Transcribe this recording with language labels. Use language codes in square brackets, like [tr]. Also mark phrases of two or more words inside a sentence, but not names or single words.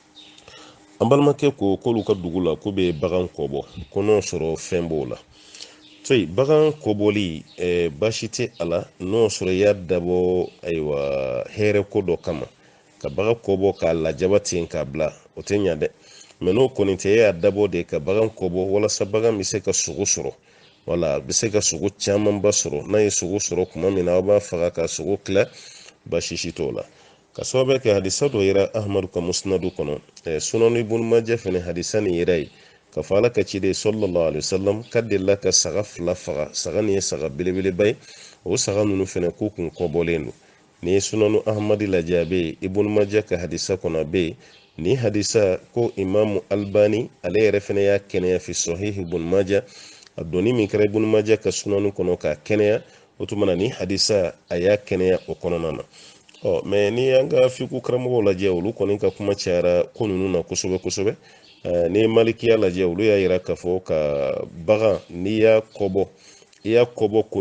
[bm] an balimakɛ ko k'olu ka dugu la k'u bɛ bagan kɔ bɔ ko n'o sɔrɔ fɛn b'o la toyi bagan koboli baasi tɛ a la n'o sɔrɔ i y'a dabɔ ayiwa hɛrɛ ko dɔ kama ka bagan kɔbɔ k'a lajaba ten k'a bila o tɛ ɲa dɛ mɛ n'o kɔni tɛ e y'a dabɔ de ka bagan kɔbɔ walasa bagan bɛ se ka sogo sɔrɔ wala a bɛ se ka sogo camanba sɔrɔ n'a ye sogo sɔrɔ tuma min na aw b'a faga ka sogo tila baasi si t'o la ka sababu kɛ hadisa dɔ yira ahamadu ka musnadu kɔnɔ sunanu ibn majah fɛnɛ hadisa nin yira ye ka fɔ ala ka ciden [ar] صلى الله عليه وسلم [bm] ka delila ka saga fila faga saga nin ye saga belebeleba ye o saga ninnu fɛnɛ k'u kun kɔbɔlen don ni ye sunanu ahamadi lajɛ a bɛ yen ibn majah ka hadisa kɔnɔ a bɛ yen ni hadisa ko imamu albani ale yɛrɛ fɛnɛ y'a kɛnɛya fi sahih ibn majah a doni min kɛra ibn majah ka sunanu kɔnɔ k'a kɛnɛya o tuma na ni hadisa a y'a kɛnɛya o kɔnɔna na mɛ ni an ka fiku karamɔgɔw lajɛ olu kɔni ka kuma cayara ko ninnu na kosɛbɛ kosɛbɛ ni malikiya lajɛ olu y'a yira k'a fɔ ka bagan n'i y'a kɔbɔ i y'a kɔbɔ ko